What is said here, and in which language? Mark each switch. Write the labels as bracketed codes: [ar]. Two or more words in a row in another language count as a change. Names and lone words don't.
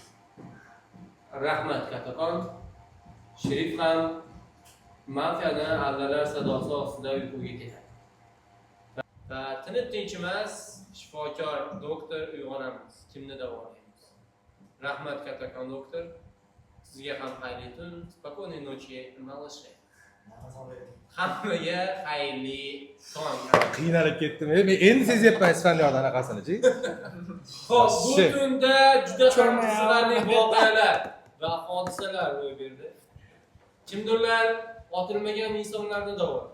[uz] Rahmat kattakon, Sherif ham mafiyadan allalar sadosi ostida uyquga ketadi. Va tinib tinchimas, shifokor doktor uyg'onamiz. Kimni davolaymiz? Rahmat kattakon doktor. Sizga ham xayrli tun, [ru] spokойной ночи, малыши. [uz] Hammaga xayrli tong. Qiynalib ketdim. Men endi sezyapman isfanliyada anaqasini-chi. Xo'p, bu tunda juda ham qiziqarli voqealar va hodisalar ro'y berdi. Kimdirlar otilmagan insonlarni davoladi.